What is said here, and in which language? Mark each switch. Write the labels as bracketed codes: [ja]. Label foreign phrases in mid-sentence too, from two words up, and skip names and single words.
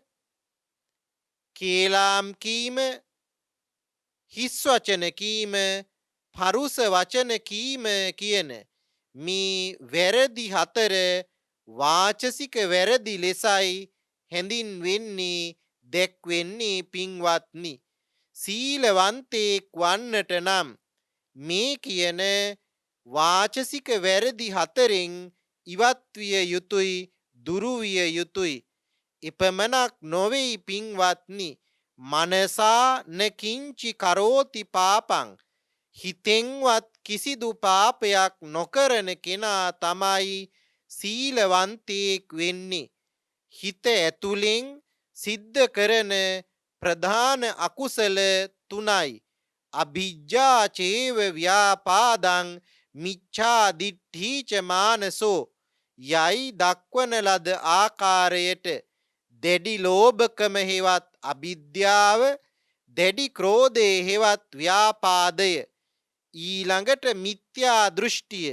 [si] කේලාම් කීම, හිස් වචන කීම, පරුස වචන කීම කියන මේ වැරදි හතර වාචසික වැරදි ලෙසයි හැඳින්වෙන්නේ දැක්වෙන්නේ පින්වත්නි. සීලවන්තයෙක් වන්නට නම් මේ කියන වාචසික වැරදි හතරෙන් ඉවත් විය යුතුයි, දුරු විය යුතුයි. එපමණක් නොවෙයි පින්වත්නි, [pi] මනසා නකින්චි කරෝති පාපං, [si] හිතෙන්වත් කිසිදු පාපයක් නොකරන කෙනා තමයි සීලවන්තයෙක් වෙන්නේ. හිත ඇතුලෙන් සිද්ධ කරන ප්‍රධාන අකුසල තුනයි. [pi] අභිජ්ජා චේව ව්‍යාපාදං මිච්ඡා දිට්ඨීච මානසෝ [si] යයි දක්වන ලද ආකාරයට දැඩි ලෝභකම හෙවත් අවිද්‍යාව, දැඩි ක්‍රෝධය හෙවත් ව්‍යාපාදය, ඊළඟට මිත්‍යා දෘෂ්ටිය.